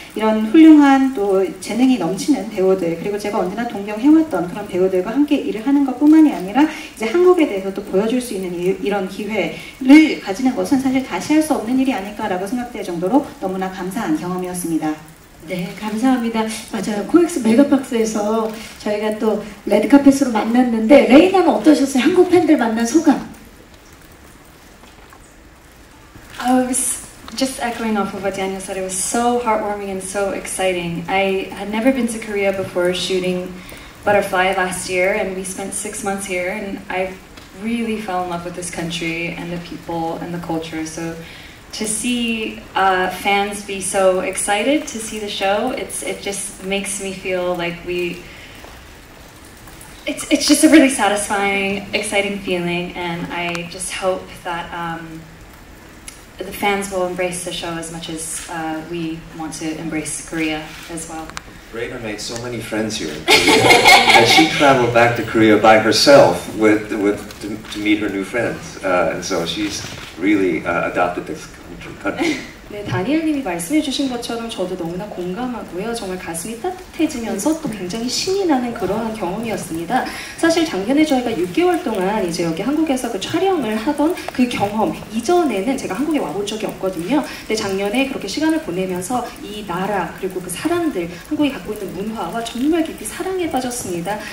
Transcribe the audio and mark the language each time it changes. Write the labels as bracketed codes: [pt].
[ko] 이런 훌륭한 또 재능이 넘치는 배우들, 그리고 제가 언제나 동경해왔던 그런 배우들과 함께 일을 하는 것뿐만이 아니라 이제 한국에 대해서 또 보여줄 수 있는 이런 기회를 가지는 것은 사실 다시 할 수 없는 일이 아닐까라고 생각될 정도로 너무나 감사한 경험이었습니다. 네, 감사합니다. 맞아요. 코엑스 메가박스에서 저희가 또 레드카펫으로 만났는데 레이나는 어떠셨어요? 한국 팬들 만난 소감? [en] I was just echoing off of what Daniel said. It was so heartwarming and so exciting. I had never been to Korea before shooting Butterfly last year, and we spent 6 months here, and I really fell in love with this country and the people and the culture. So to see fans be so excited to see the show, it just makes me feel like it's just a really satisfying, exciting feeling, and I just hope that the fans will embrace the show as much as we want to embrace Korea as well. Raina made so many friends here in Korea, and she traveled back to Korea by herself to meet her new friends, and so she's really adopted this country. [ko] 네, 다니엘님이 말씀해주신 것처럼 저도 너무나 공감하고요. 정말 가슴이 따뜻해지면서 또 굉장히 신이 나는 그러한 경험이었습니다. 사실 작년에 저희가 6개월 동안 이제 여기 한국에서 그 촬영을 하던 그 경험 이전에는 제가 한국에 와본 적이 없거든요. 근데 작년에 그렇게 시간을 보내면서 이 나라 그리고 그 사람들, 한국이 갖고 있는 문화와 정말 깊이 사랑에 빠졌습니다.